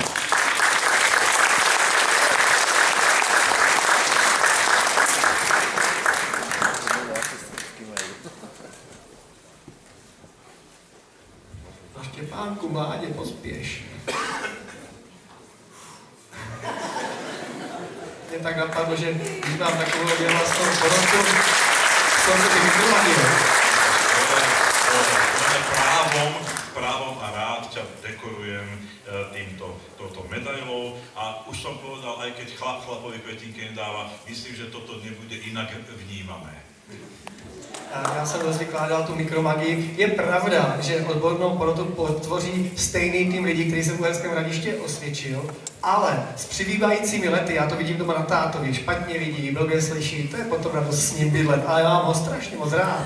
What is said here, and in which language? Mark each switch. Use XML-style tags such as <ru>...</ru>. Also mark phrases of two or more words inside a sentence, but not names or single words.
<cs>Štěpánku, mládě, pospěš. Mě tak napadlo, že když mám takovou věhlasnou porotu, jsou to ty mikromanie.</cs> <sk>Právom a rád ťa dekorujem touto medailou a už som povedal, aj keď chlap chlapovi kvetinky nedáva, myslím, že toto nebude inak vnímané.</sk> <cs>Já jsem dost vykládal tu mikromagii. Je pravda, že odbornou porotu podtvoří stejný tým lidí, který se v Uherském Hradišti osvědčil, ale s přibývajícími lety, já to vidím doma na tátovi, špatně vidí, blbě slyší, to je potom radost s ním bydlet, ale já mám ho strašně moc rád.</cs>